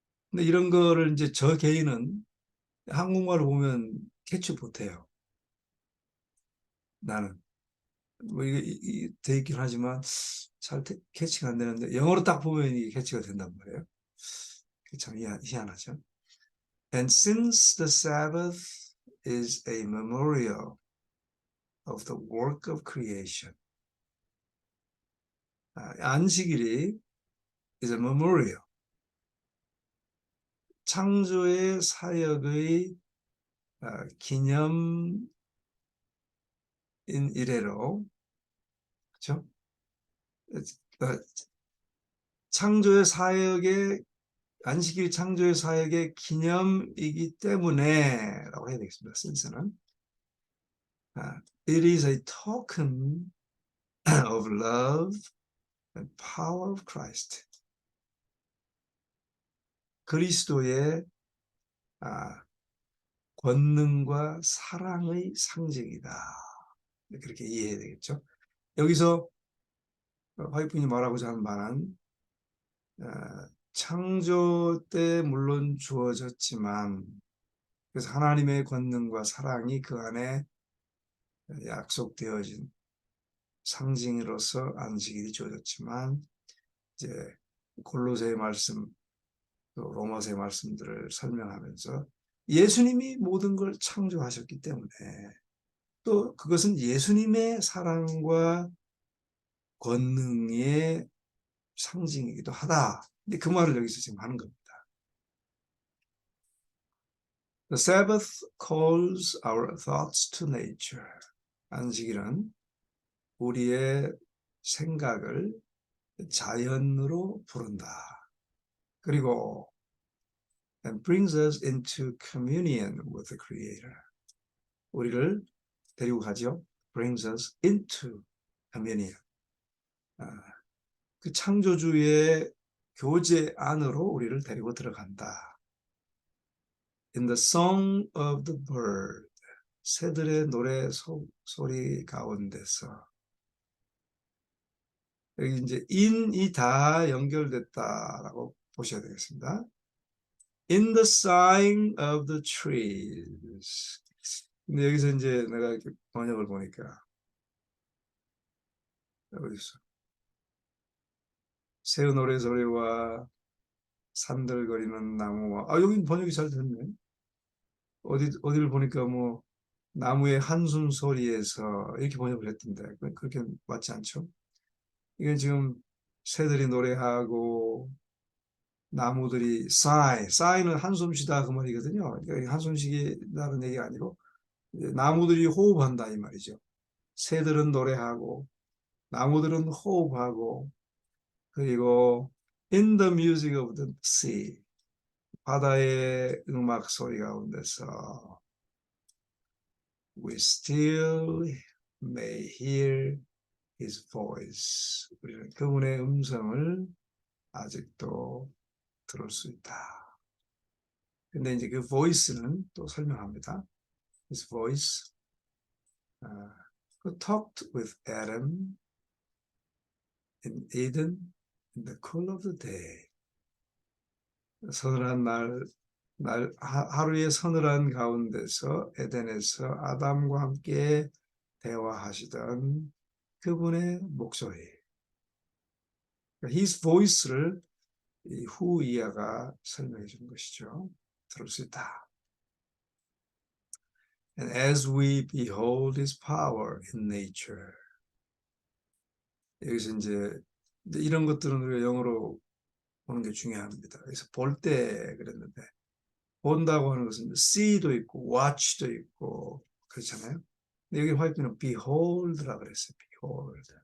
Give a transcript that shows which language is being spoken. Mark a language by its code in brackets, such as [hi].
[ko] 근데 이런 거를 이제 저 개인은 한국말을 보면 캐치 못해요. 나는. 뭐 이게 돼 있긴 하지만 잘 캐치가 안 되는데 영어로 딱 보면 이게 캐치가 된단 말이에요. 참 희한하죠. [en] And since the Sabbath is a memorial of the work of creation, [ko] 안식일이 [en] is a memorial, [ko] 창조의 사역의 기념인 이래로, 그렇죠? 창조의 사역의 안식일 창조의 사역의 기념이기 때문에라고 해야 되겠습니다. 센스는 [en] it is a token of love and power of Christ. [ko] 그리스도의 권능과 사랑의 상징이다. 그렇게 이해해야 되겠죠. 여기서 화이트분이 말하고자 하는 말은 창조 때 물론 주어졌지만 그래서 하나님의 권능과 사랑이 그 안에 약속되어진 상징으로서 안식일이 주어졌지만 이제 골로새의 말씀, 또 로마서의 말씀들을 설명하면서 예수님이 모든 걸 창조하셨기 때문에 또 그것은 예수님의 사랑과 권능의 상징이기도 하다. 근데 그 말을 여기서 지금 하는 겁니다. [en] The Sabbath calls our thoughts to nature. [ko] 안식일은 우리의 생각을 자연으로 부른다. 그리고 [en] and brings us into communion with the Creator. [ko] 우리를 데리고 가죠. [en] brings us into communion. [ko] 그 창조주의 교제 안으로 우리를 데리고 들어간다. [en] In the song of the bird, [ko] 새들의 노래 소리 가운데서 여기 이제 in이 다 연결됐다라고 보셔야 되겠습니다. [en] In the sighing of the trees. [ko] 근데 여기서 이제 내가 이렇게 번역을 보니까 어디서 새의 노래 소리와 산들거리는 나무와 여기 번역이 잘 됐네. 어디를 보니까 뭐 나무의 한숨 소리에서 이렇게 번역을 했던데 그렇게 맞지 않죠? 이건 지금 새들이 노래하고 나무들이 sigh는 한숨 쉬다 그 말이거든요. 그러니까 한숨 쉬다는 얘기가 아니고 나무들이 호흡한다 이 말이죠. 새들은 노래하고 나무들은 호흡하고 그리고 [en] in the music of the sea [ko] 바다의 음악 소리 가운데서 [en] we still may hear his voice. [ko] 우리는 그분의 음성을 아직도 들을 수 있다. 근데 이제 그 voice는 또 설명합니다. [en] His voice who talked with Adam in Eden in the cool of the day. [ko] 서늘한 하루의 서늘한 가운데서 에덴에서 아담과 함께 대화하시던 그분의 목소리. His voice를 후이아가 설명해 준 것이죠. 들을 수 있다. [en] And as we behold his power in nature. [ko] 여기서 이제 이런 것들은 우리가 영어로 보는 게 중요합니다. 그래서 볼 때 그랬는데 본다고 하는 것은 see도 있고 watch도 있고 그렇잖아요. 근데 여기 화이트는 behold라 그랬어요. [en] behold.